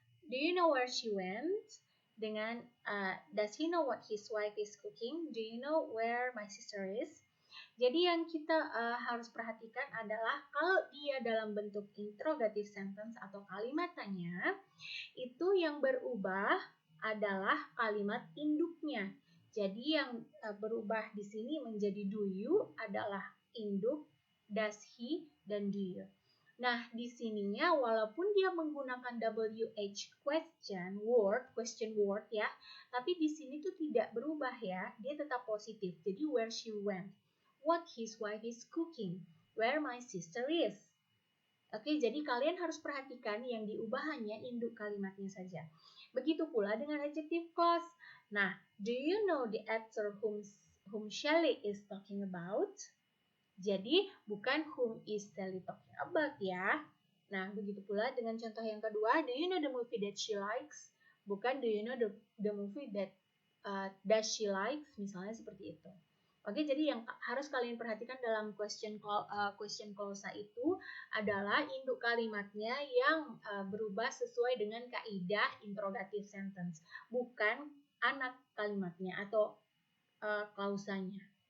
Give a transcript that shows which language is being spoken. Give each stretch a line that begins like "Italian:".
English: Do you know where she went?
Indonesian: Dengan
English: does he know what his wife is cooking? Do you know where my sister is?
Indonesian: Jadi yang kita harus perhatikan adalah kalau dia dalam bentuk interrogative sentence atau kalimat tanya, itu yang berubah adalah kalimat induknya. Jadi yang berubah di sini menjadi do you adalah induk, does he, dan do you. Nah, di sininya walaupun dia menggunakan WH question word ya, tapi di sini tuh tidak berubah ya, dia tetap positif. Jadi
English: where she went, what his wife is cooking, where my sister is.
Indonesian: Oke, jadi kalian harus perhatikan yang diubah hanya induk kalimatnya saja. Begitu pula dengan adjective clause.
English: Nah, do you know the actor whom Shelley is talking about?
Indonesian: Jadi, bukan
English: whom is Sally talking about ya.
Indonesian: Nah, begitu pula dengan contoh yang kedua,
English: do you know the movie that she likes?
Indonesian: Bukan
English: do you know the movie that does she likes?
Indonesian: Misalnya seperti itu. Oke, jadi yang harus kalian perhatikan dalam question clause itu adalah induk kalimatnya yang berubah sesuai dengan kaidah interrogative sentence, bukan anak kalimatnya atau klausanya.